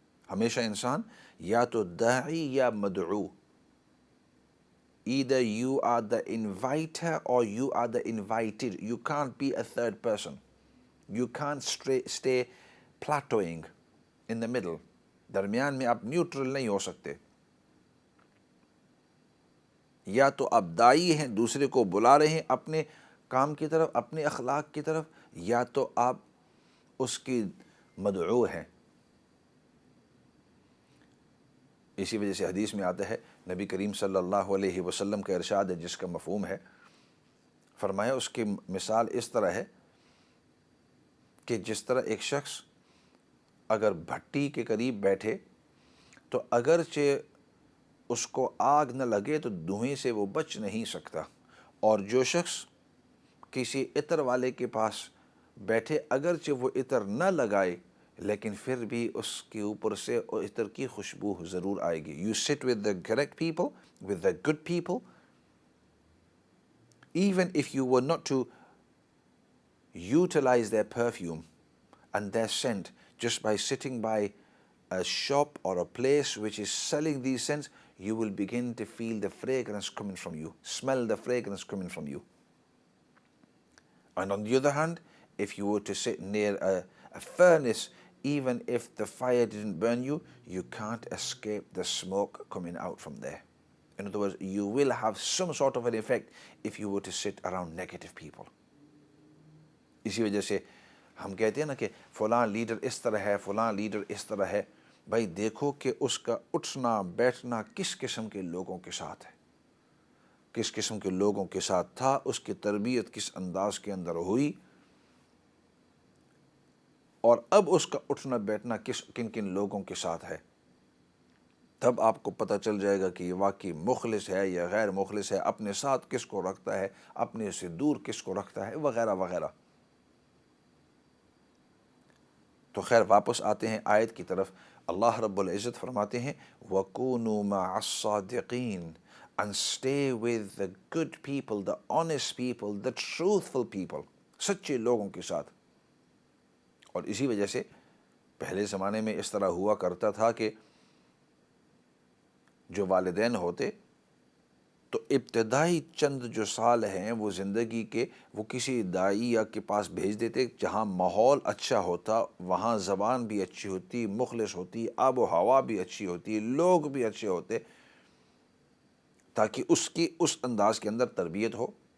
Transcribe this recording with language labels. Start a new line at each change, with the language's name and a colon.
Hindi: हमेशा इंसान या तो दाई या मदऊ,
English: either you are the inviter or you are the invited. You can't be a third person. You can't stay plateauing in the middle.
Hindi: दरमियान में आप न्यूट्रल नहीं हो सकते. या तो आप दाई हैं, दूसरे को बुला रहे हैं अपने काम की तरफ, अपने अखलाक की तरफ, या तो आप उसकी मदऊ है. इसी वजह से हदीस में आता है, नबी करीम सल्लल्लाहु अलैहि वसल्लम का इरशाद है जिसका मफहूम है, फरमाया उसकी मिसाल इस तरह है कि जिस तरह एक शख्स अगर भट्टी के करीब बैठे तो अगरचे उसको आग न लगे तो धुएं से वो बच नहीं सकता, और जो शख्स किसी इत्र वाले के पास बैठे अगरचे वो इत्र न लगाए लेकिन फिर भी उसके ऊपर से इत्र की खुशबू ज़रूर आएगी.
English: You sit with the correct people, with the good people, even if you were not to utilize their perfume and their scent, just by sitting by a shop or a place which is selling these scents, you will begin to feel the fragrance coming from you, smell the fragrance coming from you. And on the other hand, if you were to sit near a furnace, even if the fire didn't burn you, you can't escape the smoke coming out from there. In other words, you will have some sort of an effect if you were to sit around negative people.
Hindi: इसी वजह से हम कहते हैं ना कि फ़लाँ leader इस तरह है, फ़लाँ लीडर इस तरह है. भाई देखो कि उसका उठना बैठना किस किस्म के लोगों के साथ है, किस किस्म के लोगों के साथ था, उसकी तरबियत किस अंदाज के अंदर हुई, और अब उसका उठना बैठना किन किन लोगों के साथ है. तब आपको पता चल जाएगा कि ये वाकई मुखलिस है या गैर मुखलिस है, अपने साथ किसको रखता है, अपने से दूर किसको रखता है, वगैरह वगैरह. तो खैर वापस आते हैं आयत की तरफ. अल्लाह रब्बुल इज़्ज़त फरमाते हैं,
Arabic: वकूनु मअस-सादिकीन,
English: and stay with the good people, the honest people, the truthful people,
Hindi: सच्चे लोगों के साथ. और इसी वजह से पहले ज़माने में इस तरह हुआ करता था कि जो वालिदैन होते तो इब्तदाई चंद जो साल हैं वो ज़िंदगी के वो किसी दाई या के पास भेज देते जहाँ माहौल अच्छा होता, वहाँ ज़बान भी अच्छी होती, मुखलिस होती, आब व हवा भी अच्छी होती, लोग भी अच्छे होते, ताकि उसकी उस अंदाज के अंदर तरबियत हो.